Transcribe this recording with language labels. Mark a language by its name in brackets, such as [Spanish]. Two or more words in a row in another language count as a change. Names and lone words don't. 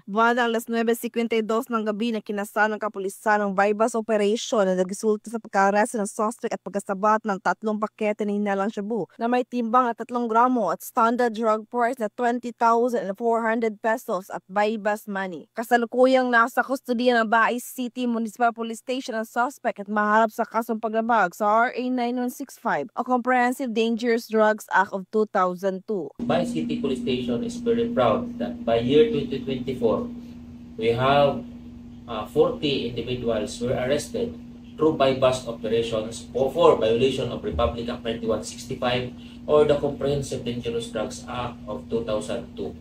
[Filipino] Bandang alas 9:52 ng gabi na kinasa ng kapulisan ng [English] bypass operation [Filipino] na nagresulta sa pagka-arrest ng suspect at pagkasabat ng 3 pakete ng hinalang shabu na may timbang na 3 gramo at [English] standard drug price [Filipino] na 20,400 pesos at [English] bypass money. [Filipino] Kasalukuyang nasa kustodiya ng Bay City Municipal Police Station ang suspect at maharap sa kasong paglabag sa RA 9165 o Comprehensive Dangerous Drugs Act of 2002. [English] Bay City Police Station is very proud that by year 2024, we have 40 individuals were arrested through bypass operations for violation of Republic Act 9165 or the Comprehensive Dangerous Drugs Act of 2002.